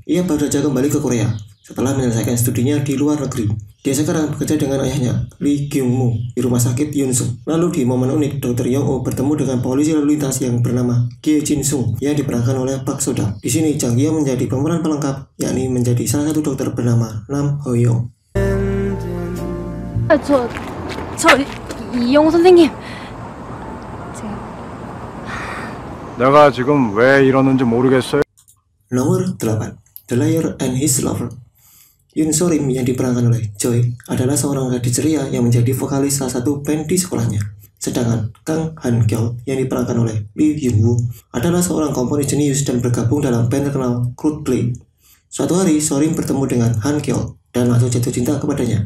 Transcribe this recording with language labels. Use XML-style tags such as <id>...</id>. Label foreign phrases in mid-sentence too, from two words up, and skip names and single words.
<id>Ia baru saja kembali ke Korea setelah menyelesaikan studinya di luar negeri. Dia sekarang bekerja dengan ayahnya, Lee Kyung-moo, di rumah sakit Yun-sung. Lalu di momen unik, Dr. Young-oh bertemu dengan polisi lalu lintas yang bernama Kye Jin-sung yang diperankan oleh Park So-dam. Di sini Jang Ki-young menjadi pemeran pelengkap, yakni menjadi salah satu dokter bernama Nam Ho-young.</id> <ko>이영호 선생님. 내가 지금 왜 이러는지 모르겠어요.</ko> <id>Nomor 8, The Liar and His Lover. Yoon So-rim yang diperankan oleh Choi adalah seorang gadis ceria yang menjadi vokalis salah satu band di sekolahnya. Sedangkan Kang Han-kyol yang diperankan oleh Lee Hyun-woo adalah seorang komponis jenius dan bergabung dalam band terkenal Coldplay. Suatu hari, So-rim bertemu dengan Han-kyol dan langsung jatuh cinta kepadanya.</id>